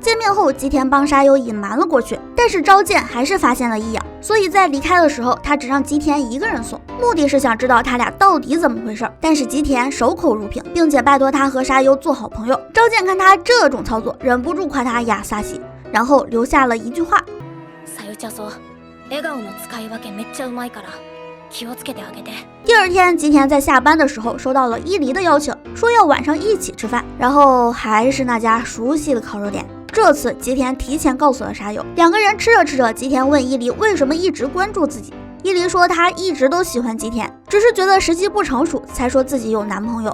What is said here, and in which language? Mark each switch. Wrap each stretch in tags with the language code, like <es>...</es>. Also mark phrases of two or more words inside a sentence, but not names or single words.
<zh>见面后，吉田帮沙优隐瞒了过去，但是昭剑还是发现了异样，所以在离开的时候，他只让吉田一个人送，目的是想知道他俩到底怎么回事。但是吉田守口如瓶，并且拜托他和沙优做好朋友。昭剑看他这种操作，忍不住夸他雅萨西，然后留下了一句话：</zh> <ja>さゆちゃそう笑顔の使い分けめっちゃうまいから気をつけてあげて。</ja> <zh>第二天，吉田在下班的时候收到了伊犁的邀请，说要晚上一起吃饭，然后还是那家熟悉的烤肉店。这次吉田提前告诉了沙优，两个人吃着吃着，吉田问伊犁为什么一直关注自己。伊犁说他一直都喜欢吉田，只是觉得时机不成熟，才说自己有男朋友。</zh>